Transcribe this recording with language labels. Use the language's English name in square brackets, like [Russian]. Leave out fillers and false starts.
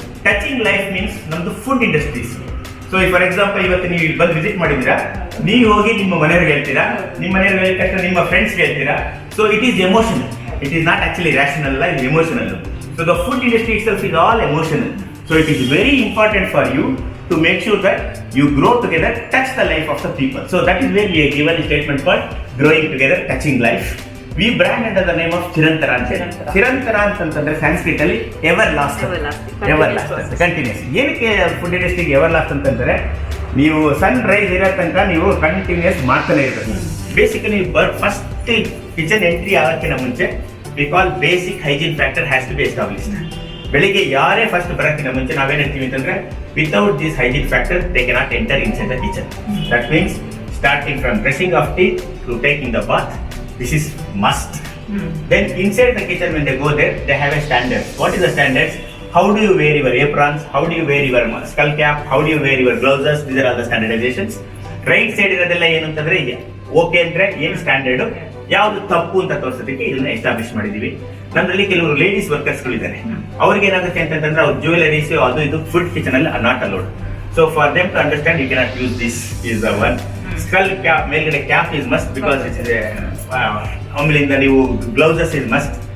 [Kannada] Touching life means ನಮ್ದು food industries. [English] so for example [Kannada] ಇವತ್ತು ನೀವು ಇಲ್ಲಿ ಬಂದು ವಿಸಿಟ್ ಮಾಡಿದ್ದೀರಾ, ನೀವು ಹೋಗಿ ನಿಮ್ಮ ಮನೆಯವ್ರಿಗೆ ಹೇಳ್ತೀರಾ, ನಿಮ್ಮ ಮನೆಯವ್ರಿಗೆ ಹೇಳಿದ ತಕ್ಷಣ ನಿಮ್ಮ ಫ್ರೆಂಡ್ಸ್ಗೆ ಹೇಳ್ತೀರಾ. [English] So it is emotional, it is not actually rational, ಇದು emotional. So the food industry itself is all emotional. So it is very important for you to make sure that you grow together, touch the life of the people. So that is where we are given a statement called growing together, touching life. We brand under the name of Chirantara. [Kannada] Chirantara ಅಂತಂದ್ರೆ ಸಂಸ್ಕೃತ ಅಲ್ಲಿ ever last, continuous. ಏನಕ್ಕೆ food ಇಂಡಸ್ಟ್ರಿಗೆ ever last ಅಂತಂದ್ರೆ ನೀವು ಸನ್ rice ಇರೋ ತನಕ ನೀವು continuous ಮಾಡ್ತಾನೆ ಇರ್ಬೇಕು. [English] basically first kitchen entry [Kannada] ಆಗೋಕ್ಕಿಂತ ಮುಂಚೆ [English] We call basic hygiene factor has to be established. [Kannada] ಬೆಳಿಗ್ಗೆ ಯಾರೇ ಫಸ್ಟ್ ಬರೋಕ್ಕಿಂತ ಮುಂಚೆ ನಾವೇನ್ ಹೇಳ್ತೀವಿ ಅಂತಂದ್ರೆ [English] Without this hygiene factor they cannot enter inside the kitchen. That means starting from brushing of teeth to taking the bath, this is must. Then inside the kitchen when they go there, they have a standard. What is the standards? How do you wear your aprons? How do you wear your skull cap? How do you wear your gloves? These are all the standardizations. Right side [Kannada] ಇರೋದೆಲ್ಲ ಏನು ಅಂತಂದ್ರೆ okay ಅಂದ್ರೆ ಏನು standard, ಯಾವುದು ತಪ್ಪು ಅಂತ ತೋರಿಸೋದಕ್ಕೆ ಇದನ್ನ establish ಮಾಡಿದೀವಿ. ನಮ್ಮಲ್ಲಿ ಕೆಲವರು ಲೇಡೀಸ್ ವರ್ಕರ್ಸ್ಗಳಿದ್ದಾರೆ, ಅವ್ರಿಗೆ ಏನಾಗುತ್ತೆ ಅಂತಂದ್ರೆ ಅವ್ರ ಜ್ಯುವೆಲರೀಸ್ ಅದು ಇದು ಫುಡ್ ಕಿಚನ್ ಅಲ್ಲಿ [English] Not allowed. So for them to understand you cannot use this is the one. Skull cap [Kannada] ಮೇಲ್ಗಡೆ [English] cap is must because it is [Kannada] ಆಮೇಲಿಂದ ನೀವು [English] Gloves is must.